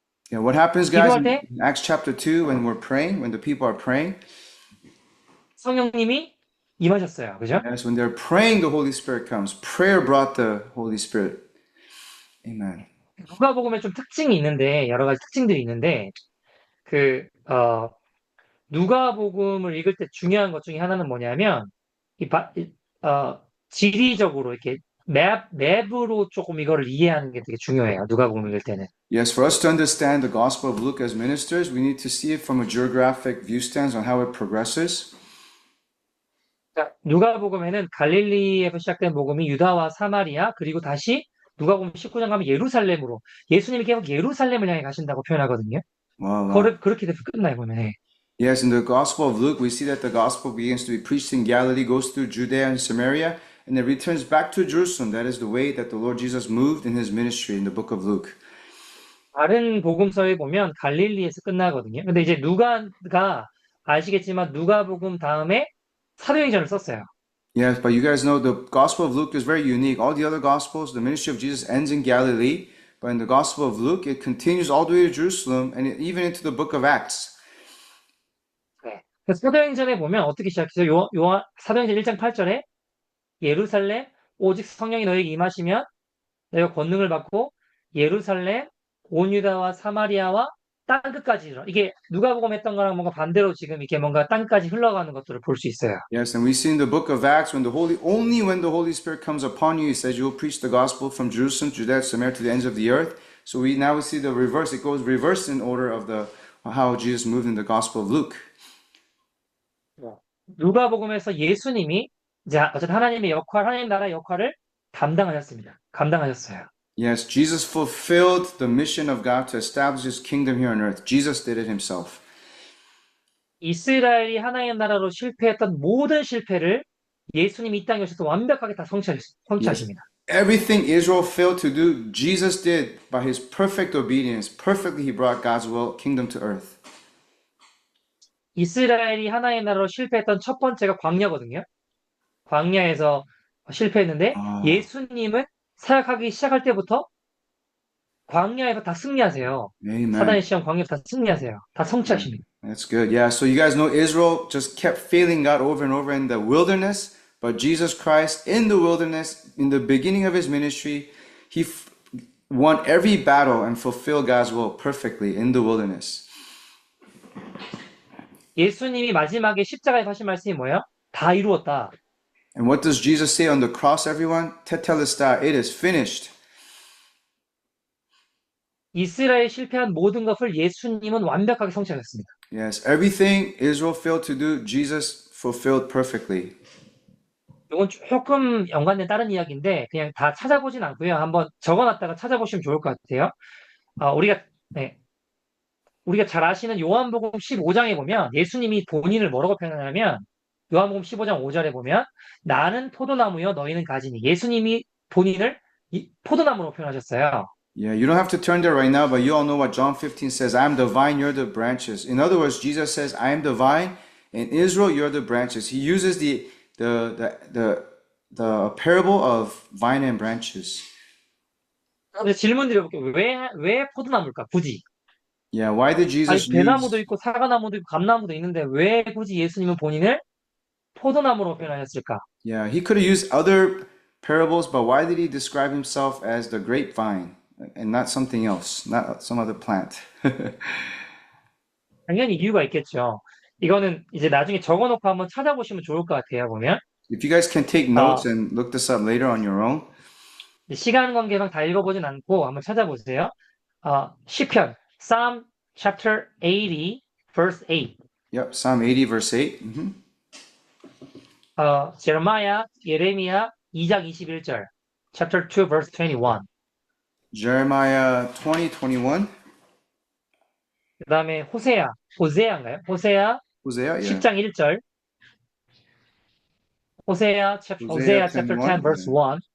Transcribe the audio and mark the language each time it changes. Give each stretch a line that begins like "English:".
English: Yeah, what happens, guys,
Korean: 기도할 때
English: in Acts chapter 2 when we're praying, when the people are praying?
Korean: 성령님이 임하셨어요. 그죠?
English: Yes, when they're praying, the Holy Spirit comes. Prayer brought the Holy Spirit. Amen.
Korean: 누가복음에 좀 특징이 있는데 여러 가지 특징들이 있는데 그 누가복음을 읽을 때 중요한 것 중에 하나는 뭐냐면 지리적으로 이렇게 맵으로 조금 이거를 이해하는 게 되게 중요해요. 누가복음 읽을 때는.
English: Yes, for us to understand the Gospel of Luke as ministers, we need to see it from a geographic view stance on how it progresses.
Korean: 그러니까 누가복음에는 갈릴리에서 시작된 복음이 유다와 사마리아 그리고 다시 누가복음 19장 가면 예루살렘으로 예수님이 계속 예루살렘을 향해 가신다고 표현하거든요.
English: Wow.
Korean: 그렇게 돼서 끝나요 보면.
English: Yes, in the Gospel of Luke, we see that the Gospel begins to be preached in Galilee, goes through Judea and Samaria, and then returns back to Jerusalem. That is the way that the Lord Jesus moved in his ministry in the book of Luke.
Korean: 다른 복음서에 보면 갈릴리에서 끝나거든요. 근데 이제 누가가 아시겠지만 누가복음 다음에 사도행전을 썼어요.
English: Yes, but you guys know the Gospel of Luke is very unique. All the other Gospels, the ministry of Jesus ends in Galilee, but in the Gospel of Luke, it continues all the way to Jerusalem and even into the book of Acts.
Korean: 네. 그래서 사도행전에 보면 어떻게 시작해서 사도행전 1장 8절에 예루살렘 오직 성령이 너에게 임하시면 너희가 권능을 받고 예루살렘 온 유다와 사마리아와 땅끝까지 이르러. 이게 누가복음 했던 거랑 뭔가 반대로 지금 이렇게 뭔가 땅까지 흘러가는 것들을 볼 수 있어요.
English: Yes, and we see in the book of Acts only when the Holy Spirit comes upon you, he says you will preach the gospel from Jerusalem, Judea, Samaria to the ends of the earth. So we see the reverse. It goes reverse in order of how Jesus moved in the Gospel of Luke.
Korean: 누가복음에서 예수님이 어쨌든 하나님 나라의 역할을 감당하셨어요.
English: Yes, Jesus fulfilled the mission of God to establish his kingdom here on earth. Jesus did it himself.
Korean: 이스라엘이 하나님 나라로 실패했던 모든 실패를 예수님이 이 땅에 오셔서 완벽하게 다 성취하십니다.
English: Everything Israel failed to do, Jesus did by his perfect obedience. Perfectly he brought God's kingdom to earth.
Korean: 이스라엘이 하나님 나라로 실패했던 첫 번째가 광야거든요. 광야에서 실패했는데 예수님은 사역하기 시작할 때부터 광야에서 다 승리하세요.
English: Amen.
Korean: 사단의 시험 광야에서 다 승리하세요. 다 성취하십니다.
English: That's good. Yeah, so you guys know Israel just kept failing God over and over in the wilderness, but Jesus Christ in the wilderness, in the beginning of his ministry, he won every battle and fulfilled God's will perfectly in the wilderness.
Korean: 예수님이 마지막에 십자가에서 하신 말씀이 뭐예요? 다 이루었다.
English: And what does Jesus say on the cross, everyone? Tetelestai, it is finished.
Korean: 이스라엘 실패한 모든 것을 예수님은 완벽하게 성취하셨습니다.
English: Yes, everything Israel failed to do, Jesus fulfilled perfectly.
Korean: 이건 조금 연관된 다른 이야기인데 그냥 다 찾아보진 않고요. 한번 적어놨다가 찾아보시면 좋을 것 같아요. 우리가 잘 아시는 요한복음 15장에 보면 예수님이 본인을 뭐라고 표현하냐면 요한복음 15장 5절에 보면 나는 포도나무여 너희는 가지니 예수님이 본인을 포도나무로 표현하셨어요.
English: Yeah, you don't have to turn there right now, but you all know what John 15 says. I am the vine, you're the branches. In other words, Jesus says, I am the vine, and Israel, you're the branches. He uses the parable of vine and branches.
Korean: 질문 드려볼게요. 왜 포도나무일까? 굳이.
English: Yeah, why did Jesus
Korean: 배나무도 있고 사과나무도 있고 감나무도 있는데 왜 굳이 예수님은 본인을 포도나무로 표현하셨을까?
English: Yeah, he could have used other parables, but why did he describe himself as the grapevine? and not something else, not some other plant.
Korean: 당연히 이유가 있겠죠. 이거는 이제 나중에 적어놓고 한번 찾아보시면 좋을 것 같아요, 보면.
English: If you guys can take notes and look this up later on your own.
Korean: 시간 관계상 다 읽어보진 않고 한번 찾아보세요.
English: 시편, Psalm chapter 80, verse 8. Yep, Psalm 80, verse 8.
Korean: 제레마야, 예레미야 2장 21절,
English: chapter 2, verse 21. Jeremiah 20, 21.
Korean: 그 다음에 호세아인가요? 호세아
English: Hosea, yeah.
Korean: 10장 1절.
English: 호세아 chapter 10, verse 1.